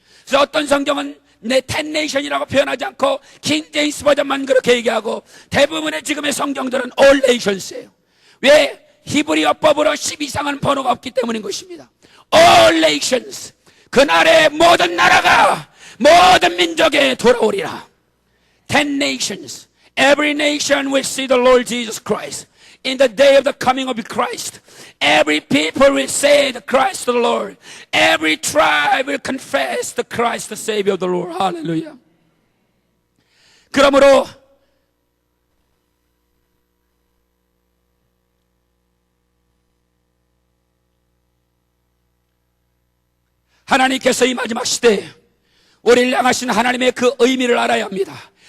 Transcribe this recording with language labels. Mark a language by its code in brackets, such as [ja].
[ko] 그래서 어떤 성경은 내 [en] ten nation [ko] 이라고 표현하지 않고 킹 제임스 버전만 그렇게 얘기하고 대부분의 지금의 성경들은 [en] all nations [ko] 예요. 왜? 히브리어법으로 10 이상은 번호가 없기 때문인 것입니다. [en] All nations, [ko] 그날의 모든 나라가 모든 민족에 돌아오리라. [en] 10 nations, every nation will see the Lord Jesus Christ. In the day of the coming of Christ, every people will say the Christ the Lord. Every tribe will confess the Christ the Savior of the Lord. Hallelujah. [ko] 그러므로 하나님께서 이 마지막 시대에 우리를 향하신 하나님의 그 의미를 알아야 합니다.